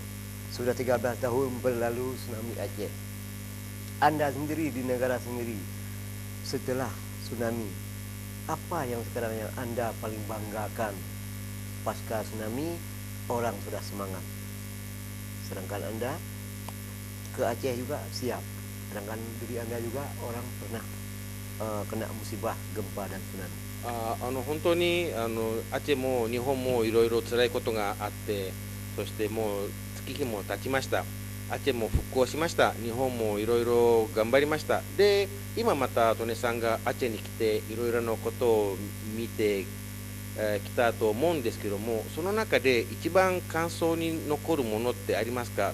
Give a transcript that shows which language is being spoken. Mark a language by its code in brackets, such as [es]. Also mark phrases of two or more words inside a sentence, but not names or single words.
[id] Sudah 13 tahun berlalu tsunami Aceh. Anda sendiri di negara sendiri setelah tsunami, apa yang sekarang yang Anda paling banggakan? Pasca tsunami, orang sudah semangat. Sedangkan Anda ke Aceh juga siap. Sedangkan diri Anda juga orang pernah kena musibah gempa dan tsunami. [ja] 本当にアチェも日本もいろいろ辛いことがあって、そしてもう月日も経ちました。アチェも復興しました。日本もいろいろ頑張りました。で、今またトネさんがアチェに来ていろいろなことを見てきたと思うんですけども、その中で一番感想に残るものってありますか？